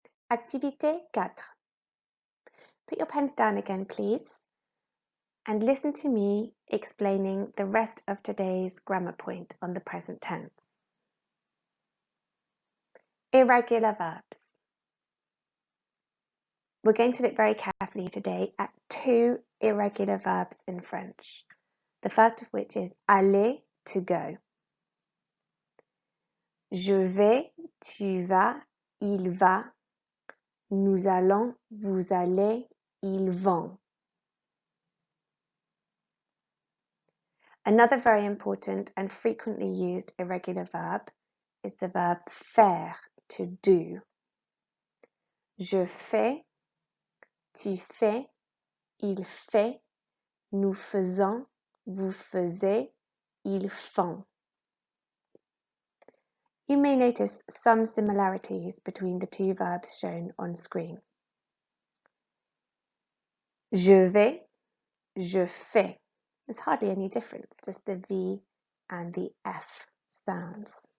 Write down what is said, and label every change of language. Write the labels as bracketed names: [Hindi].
[English] Activité 4. Put your pens down again, please, and listen to me explaining the rest of today's grammar point on the present tense. Irregular verbs. We're going to look very carefully today at 2 irregular verbs in French. The first of which is aller, to go. [French] Je vais, tu vas, il va, nous allons, vous allez, ils vont. [English] Another very important and frequently used irregular verb is the verb faire, to do. [French] Je fais, tu fais, il fait, nous faisons, vous faisiez, ils font. [English] You may notice some similarities between the 2 verbs shown on screen. [French] Je vais, je fais. [English] There's hardly any difference, just the V and the F sounds.